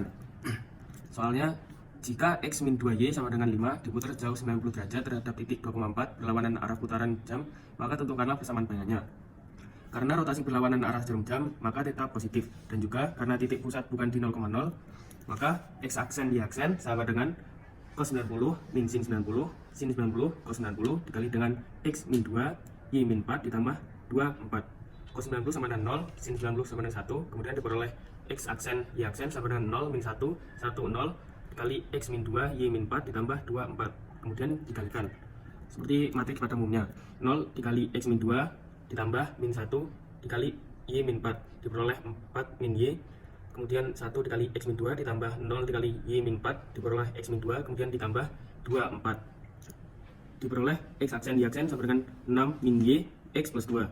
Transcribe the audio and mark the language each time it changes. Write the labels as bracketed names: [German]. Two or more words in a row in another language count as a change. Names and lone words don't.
[Indonesian] Soalnya, jika X min 2Y sama dengan 5 diputar jauh 90 derajat terhadap titik 2,4 berlawanan arah putaran jam, maka tentukanlah persamaan bayangannya. Karena rotasi berlawanan arah jarum jam, maka theta positif. Dan juga karena titik pusat bukan di 0,0, maka X aksen Y aksen sama dengan cos 90 min sin 90, sin 90 cos 90 dikali dengan X min 2 Y min 4 ditambah 2, 4. Cos 90 sama dengan 0, sin 90 sama dengan 1, kemudian diperoleh X aksen Y aksen sama dengan 0 min 1, 1, 0 dikali X min 2 Y min 4 ditambah 2, 4. Kemudian dikalikan seperti matriks pada umumnya, 0 dikali X min 2 ditambah min 1 dikali Y min 4 diperoleh 4 min Y, kemudian 1 dikali X min 2 ditambah 0 dikali Y min 4 diperoleh X min 2, kemudian ditambah 2, 4 diperoleh X aksen Y aksen sama dengan 6 min Y X plus 2.